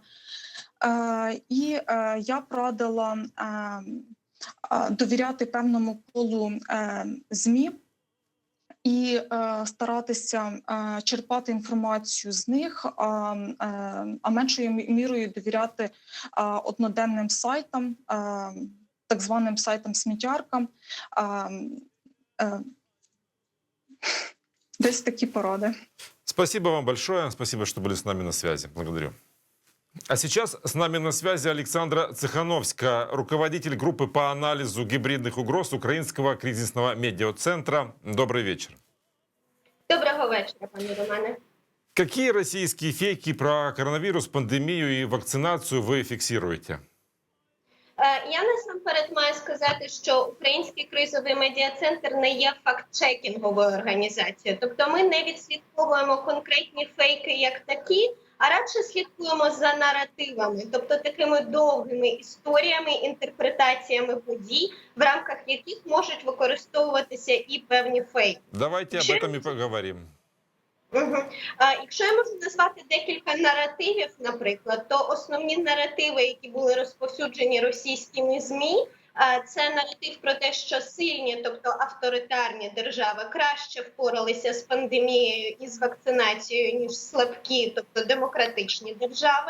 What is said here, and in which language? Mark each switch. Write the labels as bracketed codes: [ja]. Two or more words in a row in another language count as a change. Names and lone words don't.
[uk] І я б радила довіряти певному колу ЗМІ і старатися черпати інформацію з них, а меншою мірою довіряти одноденним сайтам, так званим сайтам-сміттяркам. Десь такі поради. [ru] Спасибо вам большое. Спасибо, что были с нами на связи. Благодарю. А сейчас с нами на связи Александра Цехановская, руководитель группы по анализу гибридных угроз Украинского кризисного медиацентра. Добрый вечер. [uk] Доброго вечора, пане Романе. [ru] Какие российские фейки про коронавирус, пандемию и вакцинацию вы фиксируете? [uk] Я насамперед маю сказати, що Український кризовий медіацентр не є факт-чекінговою організацією. Тобто ми не відслідковуємо конкретні фейки як такі, а радше слідкуємо за наративами, тобто такими довгими історіями, інтерпретаціями подій, в рамках яких можуть використовуватися і певні фейки. [ru] Давайте об этом и поговорим. [uk] Якщо я можу назвати декілька наративів, наприклад, то основні наративи, які були розповсюджені російськими ЗМІ, це наратив про те, що сильні, тобто авторитарні держави краще впоралися з пандемією і з вакцинацією, ніж слабкі, тобто демократичні держави.